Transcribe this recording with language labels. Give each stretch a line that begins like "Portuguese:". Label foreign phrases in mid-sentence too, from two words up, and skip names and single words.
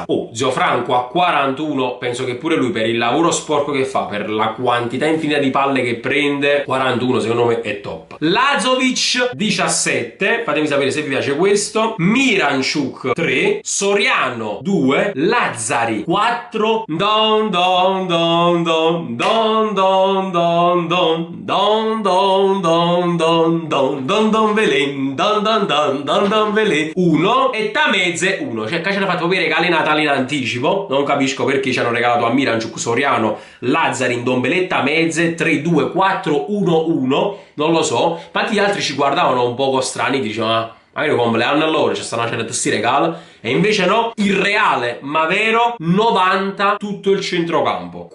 Italian: Zio Franco a 41, penso che pure lui, per il lavoro sporco che fa, per la quantità infinita di palle che prende, 41 secondo me è top. Lazovic 17, fatemi sapere se vi piace questo. Miranchuk 3, Soriano 2, Lazzari 4, don don don don don don don don don don don don don don don Velen don don don don don Velen 1, e Tameze 1. Cioè qua ci hanno fatto proprio i regali natali in anticipo, non capisco perché ci hanno regalato a Miranchuk, Soriano, Lazzarin, Dombeletta, Mezze, 3, 2, 4, 1, 1, non lo so. Infatti gli altri ci guardavano un poco strani, dicevano magari compleanno loro, ci stanno facendo questi regali, e invece no, il reale ma vero 90 tutto il centrocampo.